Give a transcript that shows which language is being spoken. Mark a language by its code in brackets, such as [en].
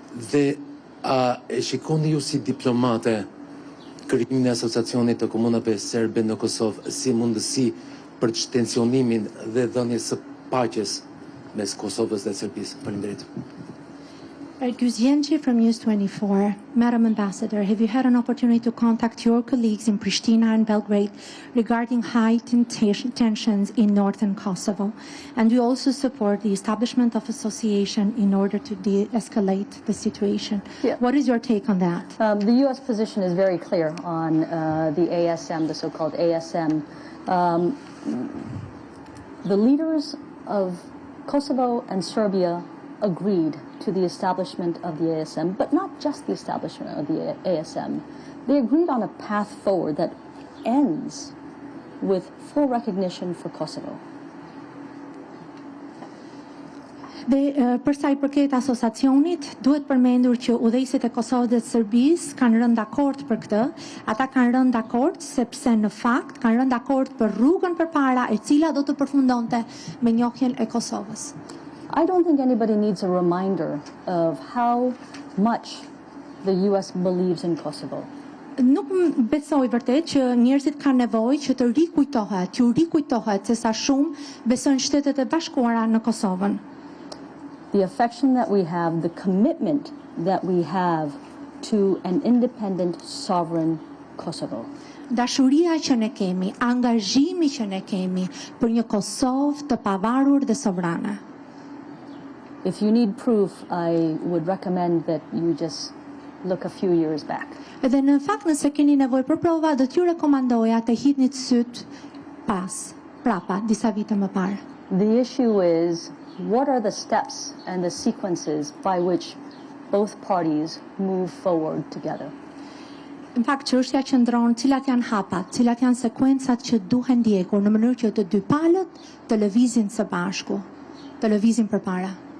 [sq] Dhe a e shikoni ju si diplomate krijimin e asociacionit të komunave serbe në Kosovë si mundësi për tensionimin dhe dhënies së paqes mes Kosovës dhe Serbisë? Faleminderit. [en] Ergjys Gjençe from News 24. Madam Ambassador, have you had an opportunity to contact your colleagues in Pristina and Belgrade regarding heightened tensions in northern Kosovo? And we also support the establishment of association in order to de-escalate the situation. Yeah. What is your take on that? The U.S. position is very clear on the ASM, the so-called ASM. The leaders of Kosovo and Serbia agreed to the establishment of the ASM, but not just the establishment of the ASM. They agreed on a path forward that ends with full recognition for Kosovo. [sq] Dhe për sa i përket asociacionit, duhet përmendur që udhëheqësit e Kosovës dhe Serbisë kanë rënë dakord për këtë. Ata kanë rënë dakord sepse në fakt kanë rënë dakord për rrugën përpara e cila do të përfundonte me njohjen e Kosovës. [en] I don't think anybody needs a reminder of how much the US believes in Kosovo. [sq] Nuk besoj vërtet që njerëzit kanë nevojë që të rikujtohet se sa shumë besojnë Shtetet e Bashkuara në Kosovën. [en] The affection that we have, the commitment that we have to an independent, sovereign Kosovo. [sq] Dashuria që ne kemi, angazhimi që ne kemi për një Kosovë të pavarur dhe sovrane. [en] If you need proof, I would recommend that you just look a few years back. [sq] Edhe në fakt nëse keni nevojë për prova, do t'ju rekomandoja të hidhni syt prapa disa vite më parë. [en] The issue is, what are the steps and the sequences by which both parties move forward together? [sq] Në fakt çështja qëndron cilat janë hapat, cilat janë sekuencat që duhen ndjekur në mënyrë që të dy palët të lëvizin së bashku, të lëvizin përpara.